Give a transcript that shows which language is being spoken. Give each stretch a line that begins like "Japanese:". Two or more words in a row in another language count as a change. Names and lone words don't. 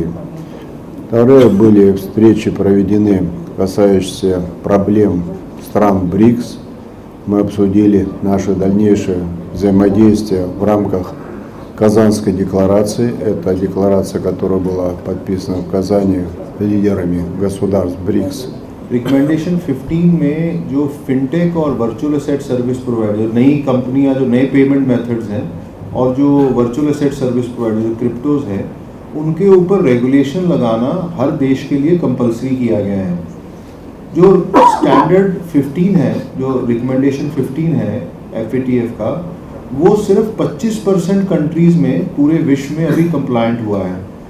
Russian: Второе, были встречи проведены, касающиеся проблем стран БРИКС. Мы обсудили наше дальнейшее взаимодействие в рамках Казанской декларации. Это декларация, которая была подписана в Казани лидерами государств БРИКС.
Hindi: रिकमेंडेशन 15 में जो फिनटेक और
English: virtual asset service provider,
Hindi: नई कंपनियां जो नए
English: payment methods
Hindi: हैं और जो
English: virtual asset service provider
Hindi: जो क्रिप्टोज हैं, उनके ऊपर रेगुलेशन लगाना हर देश के लिए कंपलसरी किया गया है। जो स्टैंडर्ड 15 है, जो रिकमेंडेशन 15 है FATF का, वो सिर्फ 25% कंट्रीज़ में पूरे विश्व में अभी कंप्लायंट हुआ है।